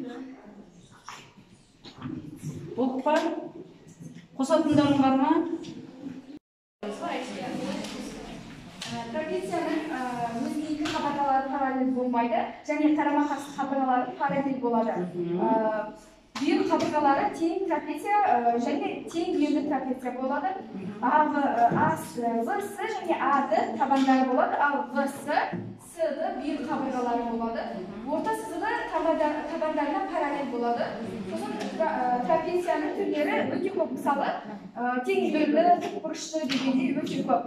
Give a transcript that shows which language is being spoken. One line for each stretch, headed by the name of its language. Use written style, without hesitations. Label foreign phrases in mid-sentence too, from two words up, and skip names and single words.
Kazakh: Болып па? Қосатындарың бар ма? Трапецияның өзге екі қабырғалары параллель болмайды, және қарама-қарсы қабырғалары параллель болады. Бір қабырғалары тең трапеция және тең белді трапеция болады. В-С және А-ды табандары болады, ал В-С, С-ды бір қабырғалары болады. Орта сызығы табандарына параллель болады. Сосын трапецияның түрлері өте көп, мысалы, тең белді, тікбұрышты дегенде өте көп.